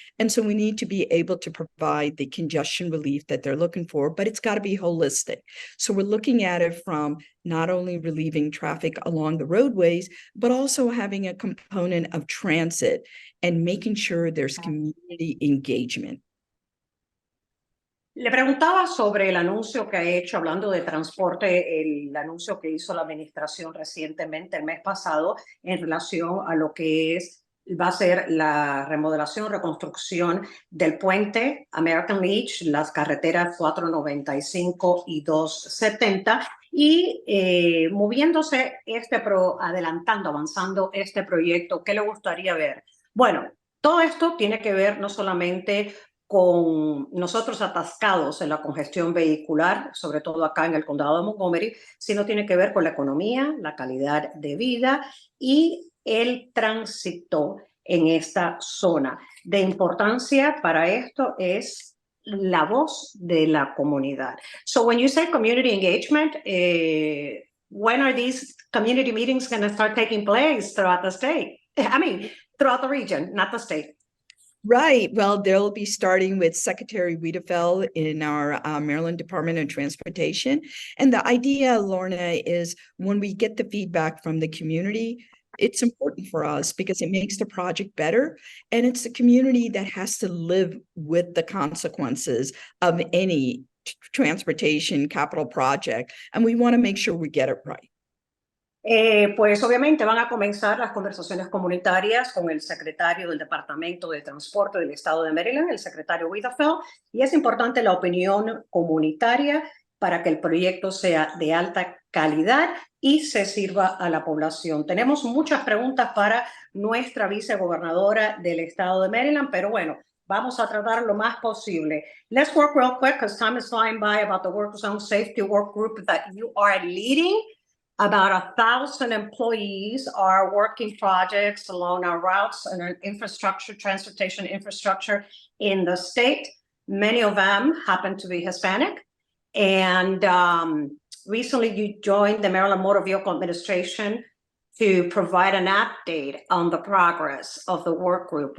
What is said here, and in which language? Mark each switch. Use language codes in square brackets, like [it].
[en] And so we need to be able to provide the congestion relief that they're looking for, but it's got to be holistic. So we're looking at it from not only relieving traffic along the roadways, but also having a component of transit and making sure there's community engagement. [es] Le preguntaba sobre el anuncio que ha hecho, hablando de transporte, el anuncio que hizo la administración recientemente, el mes pasado, en relación a lo que es va a ser la remodelación, reconstrucción del puente American Leach, las carreteras 495 y 270, y moviéndose avanzando este proyecto. ¿Qué le gustaría ver? Bueno, todo esto tiene que ver no solamente con nosotros atascados en la congestión vehicular, sobre todo acá en el condado de Montgomery, sino tiene que ver con la economía, la calidad de vida y el tránsito en esta zona. De importancia para esto es la voz de la comunidad. [en] So when you say community engagement, when are these community meetings going to start taking place throughout the state? I mean, throughout the region, not the state. Right. Well, they'll be starting with Secretary Wiedefeld in our Maryland Department of Transportation. And the idea, Lorna, is when we get the feedback from the community, it's important for us because it makes the project better. And it's the community that has to live with the consequences of any transportation capital project. And we want to make sure we get it right. [es] Pues obviamente van a comenzar las conversaciones comunitarias con el secretario del Departamento de Transporte del Estado de Maryland, el secretario Wiedefeld, y es importante la opinión comunitaria para que el proyecto sea de alta calidad y se sirva a la población. Tenemos muchas preguntas para nuestra vicegobernadora del Estado de Maryland, pero bueno, vamos a tratar lo más posible. [en] Let's work real quick because time is flying by about the work zone safety work group that you are leading. About 1,000 employees are working projects along our routes and our infrastructure, transportation infrastructure in the state. Many of them happen to be Hispanic. And recently you joined the Maryland Motor Vehicle Administration to provide an update on the progress of the work group.